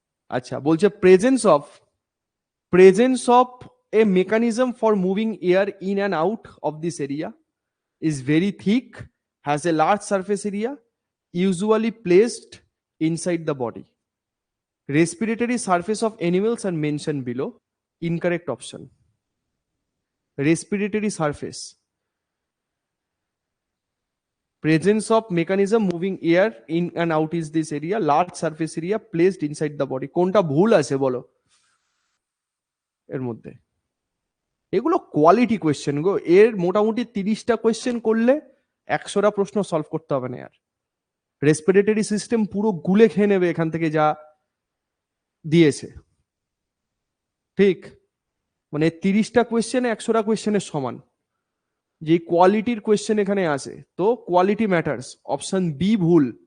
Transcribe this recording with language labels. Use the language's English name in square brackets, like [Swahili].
[English] আচ্ছা, বলছে presence of a mechanism for moving air in and out of this area, is very thick, has a large surface area, usually placed inside the body. Respiratory surface of animals are mentioned below. Incorrect option. Respiratory surface. Presence of mechanism moving air in and out is this area. Large surface area placed inside the body. [Bangla] কোনটা ভুল আছে বলো এর মধ্যে? এগুলো quality question গো, এর মোটামুটি 30টা question করলে 100টা প্রশ্ন সলভ করতে হবে না আর। রেসপিরেটরি সিস্টেম পুরো গুলে খেয়ে নেবে এখান থেকে যা দিয়েছে, ঠিক, মানে 30টা কোয়েশ্চেনে 100টা কোয়েশ্চেনের সমান, যে কোয়ালিটির কোয়েশ্চেন এখানে আসে, তো [English] quality matters, [Bangla] অপশন বি ভুল।